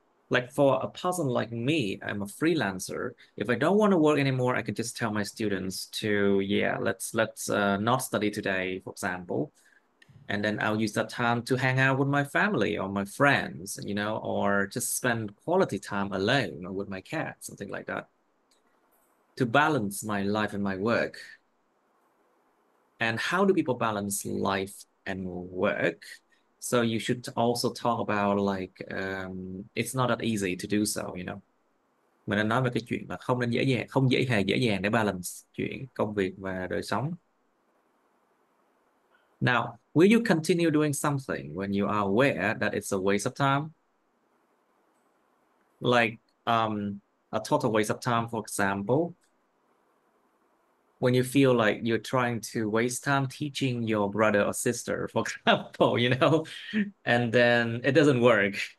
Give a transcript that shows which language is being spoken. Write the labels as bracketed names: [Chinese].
[English] Like for a person like me, I'm a freelancer. If I don't want to work anymore, I can just tell my students to, yeah, let's not study today, for example, and then I'll use that time to hang out with my family or my friends, you know, or just spend quality time alone or with my cat, something like that, to balance my life and my work. And how do people balance life and work? So you should also talk about like it's not that easy to do so, you know. [Vietnamese] Mình đã nói về cái chuyện mà không nên dễ dàng, không hề dễ dàng để balance chuyện công việc và đời sống. [English] Now, will you continue doing something when you are aware that it's a waste of time? Like a total waste of time, for example, when you feel like you're trying to waste time teaching your brother or sister, for example, you know, and then it doesn't work.